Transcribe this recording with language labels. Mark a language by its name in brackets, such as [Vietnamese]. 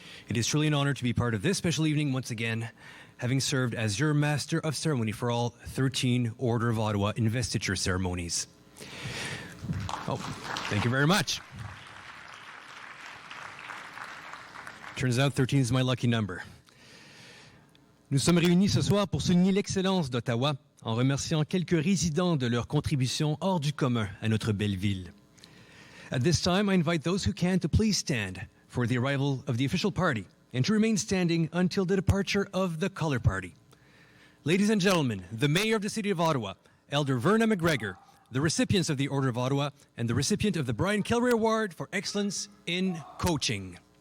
[English] It is truly an honor to be part of this special evening once again, having served as your Master of Ceremony for all 13 Order of Ottawa investiture ceremonies. Oh, thank you very much. Turns out 13 is my lucky number. [French] Nous sommes réunis ce soir pour souligner l'excellence d'Ottawa en remerciant quelques résidents de leur contribution hors du commun à notre belle ville. [English] At this time, I invite those who can to please stand for the arrival of the official party and to remain standing until the departure of the color party. Ladies and gentlemen, the Mayor of the City of Ottawa, Elder Verna McGregor, the recipients of the Order of Ottawa, and the recipient of the Brian Kellery Award for Excellence in Coaching.